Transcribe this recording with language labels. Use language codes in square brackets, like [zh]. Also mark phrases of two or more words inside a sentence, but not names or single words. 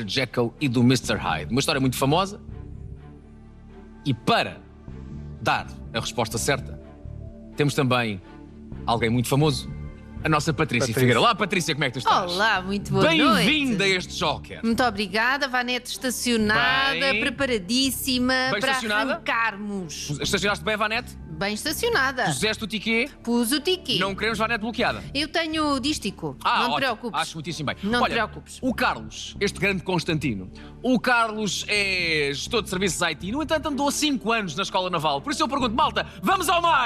[pt] Jekyll e do Mr. Hyde. Uma história muito famosa. E para dar a resposta certa, temos também alguém muito famoso, a nossa Patrícia Figueira. Olá, Patrícia, como é que tu estás? Olá, muito boa noite. Bem-vinda a este Joker. Muito obrigada, Vanete estacionada, preparadíssima para arrancarmos. Estacionaste bem a Vanete? Bem estacionada. Puseste o tiquê? Pus o tiquê. Não queremos Vanete bloqueada. Eu tenho dístico, não te preocupes. Acho muitíssimo bem. Não Olha, te preocupes. O Carlos, este grande Constantino, o Carlos é gestor de serviços IT, no entanto andou 5 anos na Escola Naval. Por isso eu pergunto, malta, vamos ao mar!